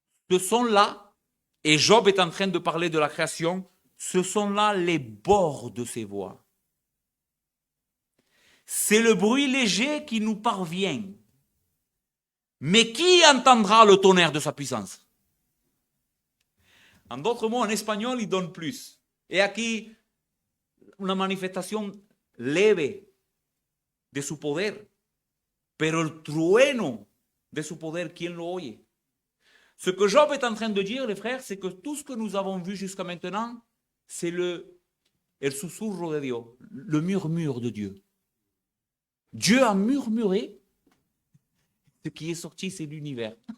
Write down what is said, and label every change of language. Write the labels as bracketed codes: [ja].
[fr] Ce sont là, et Job est en train de parler de la création, ce sont là les bords de ses voix. C'est le bruit léger qui nous parvient. Mais qui entendra le tonnerre de sa puissance? En d'autres mots, en espagnol, il donne plus. [es] Et aquí, una manifestación leve de su poder. Pero el trueno de su poder, ¿quién lo oye? [fr] Ce que Job est en train de dire, les frères, c'est que tout ce que nous avons vu jusqu'à maintenant, c'est [es] el susurro de Dios, [fr] le murmure de Dieu. Dieu a murmuré, ce qui est sorti, c'est l'univers.